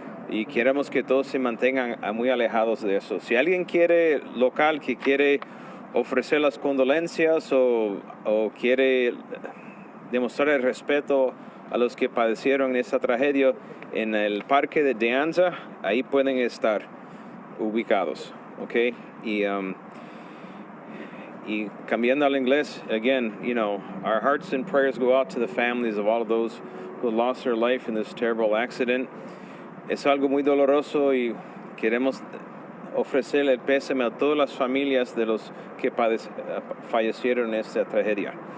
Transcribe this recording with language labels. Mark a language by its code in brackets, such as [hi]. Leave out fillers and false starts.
[es] Y queremos que todos se mantengan muy alejados de eso. Si alguien local que quiere ofrecer las condolencias o quiere demostrar el respeto a los que padecieron esta tragedia en el parque de De Anza, ahí pueden estar ubicados, ¿ok? Y cambiando al inglés, [en] again, our hearts and prayers go out to the families of all of those who lost their life in this terrible accident. [es] Es algo muy doloroso y queremos ofrecer el pésame a todas las familias de los que fallecieron en esta tragedia.